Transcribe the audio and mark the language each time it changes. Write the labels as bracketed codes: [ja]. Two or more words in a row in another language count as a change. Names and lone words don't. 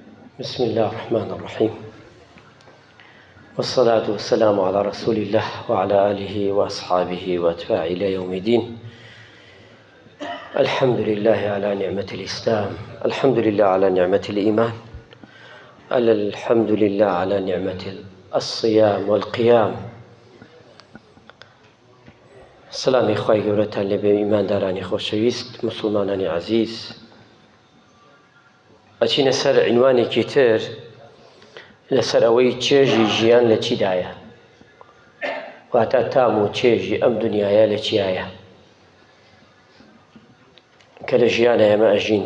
[ar] بسم الله الرحمن الرحيم، والصلاة والسلام على رسول الله وعلى آله وأصحابه وأتباعه إلى يوم الدين. الحمد لله على نعمة الإسلام، الحمد لله على نعمة الإيمان، الحمد لله على نعمة الصيام والقيام. [ckb] سلامی خوای گەورەتان لێبێ ئیماندارانی خۆشەویست، مسلمانانی عەزیز. ئەچینە سەر عنوانێکی تر لەسەر ئەوەی چێژی ژیان لە چیدایە، واتە تام و چێژی ئەم دنیایە لە چیایە کە لە ژیانە ئێمە ئەژین.